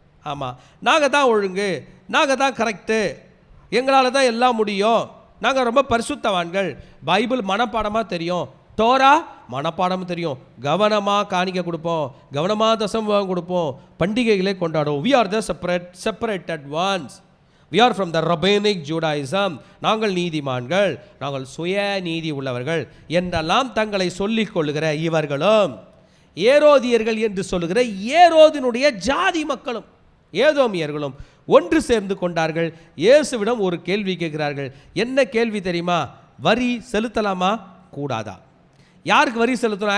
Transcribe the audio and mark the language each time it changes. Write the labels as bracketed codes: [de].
[ta] ஆமாம், நாங்கள் தான் ஒழுங்கு, நாங்கள் தான் கரெக்டு, எங்களால் தான் எல்லாம் முடியும், நாங்கள் ரொம்ப பரிசுத்தவான்கள், பைபிள் மனப்பாடமாக தெரியும், தோரா மனப்பாடம் தெரியும், கவனமாக காணிக்க கொடுப்போம், கவனமாக தசமபாகம் கொடுப்போம், பண்டிகைகளை கொண்டாடுவோம். [en] we are the separated ones, we are from the rabbinic Judaism. [ta] நாங்கள் நீதிமான்கள், நாங்கள் சுய நீதி உள்ளவர்கள் என்றெல்லாம் தங்களை சொல்லிக் கொள்ளுகிற இவர்களும் ஏரோதியர்கள் என்று சொல்லுகிற ஏரோதினுடைய ஜாதி மக்களும் ஏதோமியர்களும் ஒன்று சேர்ந்து கொண்டார்கள். இயேசுவிடம் ஒரு கேள்வி கேட்கிறார்கள். என்ன கேள்வி தெரியுமா? வரி செலுத்தலாமா கூடாதா? யாருக்கு வரி செலுத்தணும்?